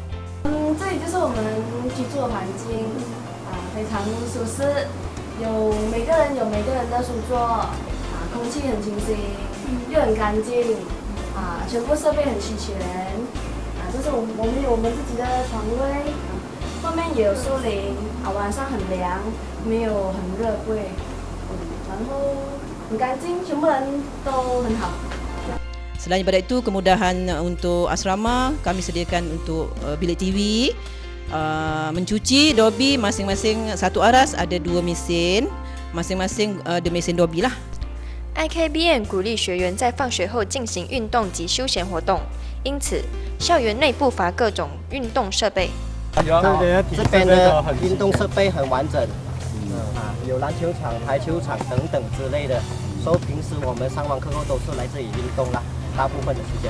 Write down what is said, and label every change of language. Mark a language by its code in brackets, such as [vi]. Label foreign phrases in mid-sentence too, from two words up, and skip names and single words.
[zh] 这里就是我们居住的环境，非常舒适，每个人有每个人的书桌，空气很清新，又很干净，全部设备很齐全，就是我们有我们自己的床位，外面也有树林，晚上很凉，没有很热不会，然后很干净，全部人都很好。 [ms] Selain daripada itu, kemudahan untuk asrama kami sediakan untuk bilik TV, mencuci dobi masing-masing satu aras ada 2 mesin, masing-masing ada mesin dobi lah. [zh] IKBN 鼓励学员在放学后进行运动及休闲活动，因此校园内不乏各种运动设备。这边的运动设备很完整，有篮球场、排球场等等之类的。所以平时我们上完课后都是来这里运动啦，大部分的时间。